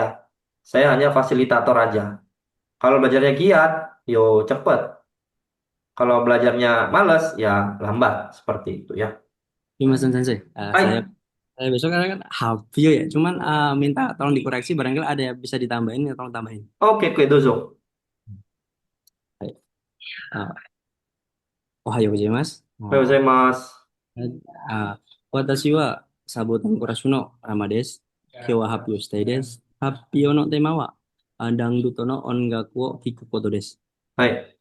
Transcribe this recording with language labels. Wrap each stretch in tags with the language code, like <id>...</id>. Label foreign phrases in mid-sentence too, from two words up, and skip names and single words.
<id>Saya hanya fasilitator aja. Kalau belajarnya giat, yo cepet. Kalau belajarnya males, ya lambat. Seperti itu ya. Ini Mas Sensei. Baik, Saya besok kan Habio ya. Cuman minta tolong dikoreksi barangkali ada yang bisa ditambahin ya tolong tambahin. oke, oke, dozo. Baik.</id> <ja>Uh, おはようございます.</ja> <id>Mas.</id> <ja>私はサボテンコラシュのラマです。今日は発表したいです。発表のテーマは、ダンルトの音楽を聴くことです。 Hai,</ja>